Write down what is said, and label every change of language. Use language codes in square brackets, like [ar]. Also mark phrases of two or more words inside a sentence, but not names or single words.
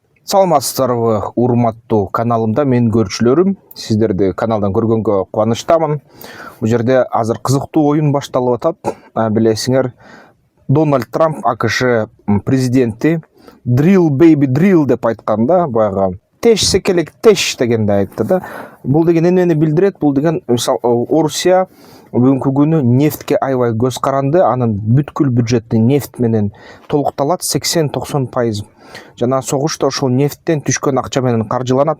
[ky] Саламатсыздарбы, урматтуу каналымда мен көрүүчүлөрүм. Сиздерди каналдан көргөнгө кубанычтамын. Бул жерде азыр кызыктуу оюн башталып атат. Билесиңер, Дональд Трамп АКШ президенти [en] drill baby drill [ky] деп айтканда, баягы теш секелек теш дегенде айтты да. Бул деген эмнени билдирет? Бул деген Орусия бүгүнкү күнү нефтке аябай көз каранды, анын бүткүл бюджети нефт менен толукталат, 80-90%. Жана согушта ошол нефттен түшкөн акча менен каржыланат.